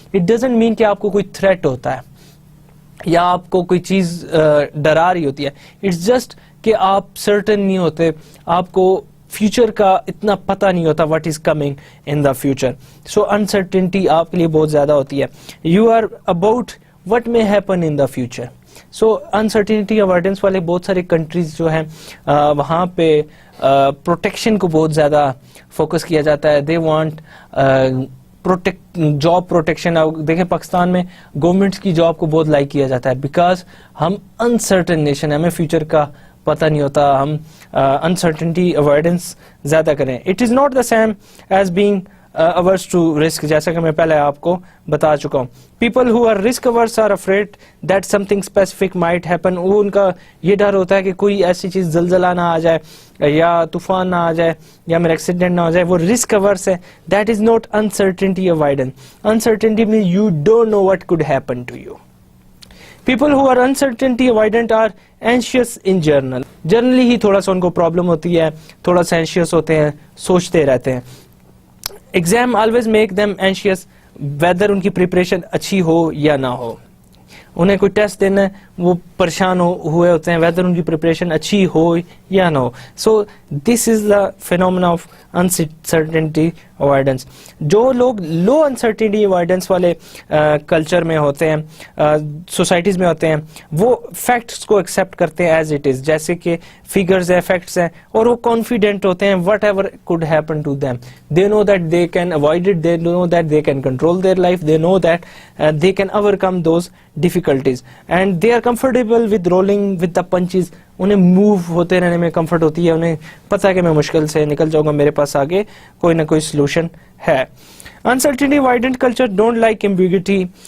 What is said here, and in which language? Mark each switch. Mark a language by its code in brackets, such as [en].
[ur] It doesn't mean کہ آپ کو کوئی threat ہوتا ہے یا آپ کو کوئی چیز ڈرا رہی ہوتی ہے. It's just کہ آپ certain نہیں ہوتے, آپ کو فیوچر کا اتنا پتہ نہیں ہوتا what is coming in the future. So uncertainty آپ کے لیے بہت زیادہ ہوتی ہے. [en] You are about what may happen in the future. [ur] So uncertainty avoidance والے بہت سارے کنٹریز جو ہیں وہاں پہ پروٹیکشن کو بہت زیادہ فوکس کیا جاتا ہے. [en] They want job protection. [ur] دیکھیں پاکستان میں گورنمنٹس کی جاب کو بہت لائک کیا جاتا ہے بیکاز ہم انسرٹن نیشن ہے, ہمیں فیوچر کا پتہ نہیں ہوتا, ہم انسرٹنٹی اوائڈنس زیادہ کریں. [en] It is not the same as being averse to risk, جیسا کہ میں پہلے آپ کو بتا چکا ہوں. People who are risk averse are afraid that something specific might happen. [ur] وہ ان کا یہ ڈر ہوتا ہے کہ کوئی ایسی چیز زلزلہ نہ آ جائے یا طوفان نہ آ جائے یا میرا ایکسیڈنٹ نہ ہو جائے. وہ risk averse ہے. [en] That is not uncertainty avoidance. Uncertainty means you don't know what could happen to you. People who are uncertainty avoidant are anxious in general. [ur] Generally ہی تھوڑا سا ان کو پرابلم ہوتی ہے, تھوڑا سا anxious ہوتے ہیں, سوچتے رہتے ہیں. Exam always make them anxious, weather ان کی پریپریشن اچھی ہو یا نہ ہو. انہیں کوئی ٹیسٹ دینا ہے وہ پریشان ہوئے ہوتے ہیں ویدر ان کی پریپریشن اچھی ہو یا نہ ہو. [en] So this is the phenomena of uncertainty avoidance. [ur] جو لوگ لو انسرٹنٹی اوائڈنس والے کلچر میں ہوتے ہیں, سوسائٹیز میں ہوتے ہیں, وہ فیکٹس کو ایکسیپٹ کرتے ہیں ایز اٹ از, جیسے کہ فگرز ہیں, فیکٹس ہیں, اور وہ کانفیڈنٹ ہوتے ہیں what ever could happen to them. [en] They know that they can avoid it, they know that they can control their life, they know that they can overcome those difficulties and they are comfortable with rolling with the punches. [ur] انہیں move ہوتے رہنے میں comfort ہوتی ہے, انہیں پتہ ہے کہ میں مشکل سے نکل جاؤں گا, میرے پاس آگے کوئی نہ کوئی سلوشن ہے. [en] Uncertainty avoidant culture don't like ambiguity.